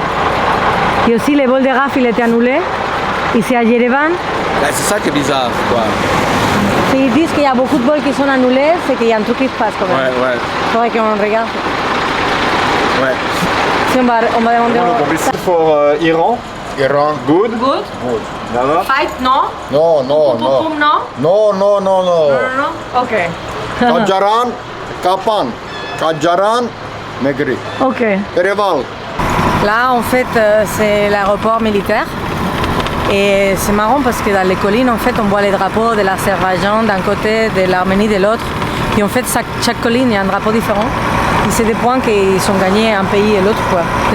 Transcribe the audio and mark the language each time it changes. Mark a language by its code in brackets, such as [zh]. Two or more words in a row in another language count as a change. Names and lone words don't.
[fr] et aussi le vol de RAF il était annulé. Ici à Yerevan. Ben, c'est ça qui est bizarre, quoi. S'ils disent qu'il y a beaucoup de vols qui sont annulés, c'est qu'il y a un truc qui se passe quand même. Ouais, ouais, Il faudrait qu'on regarde. ouais. Si on va demander au... [en] For Iran, Iran. good. Good. [fr] Good. Là-bas. [en] Fight, [fr] non. Non, non, non. non. Non, non, non, non. Non. Ok. Kajaran, Kapan. Kajaran, Megri. Ok. Pereval. Là, en fait, c'est l'aéroport militaire. Et c'est marrant parce que dans les collines, en fait, on voit les drapeaux de l'Azerbaïdjan d'un côté, de l'Arménie de l'autre. Et en fait, chaque colline, il y a un drapeau différent. Et c'est des points qu'ils sont gagnés un pays et l'autre, quoi.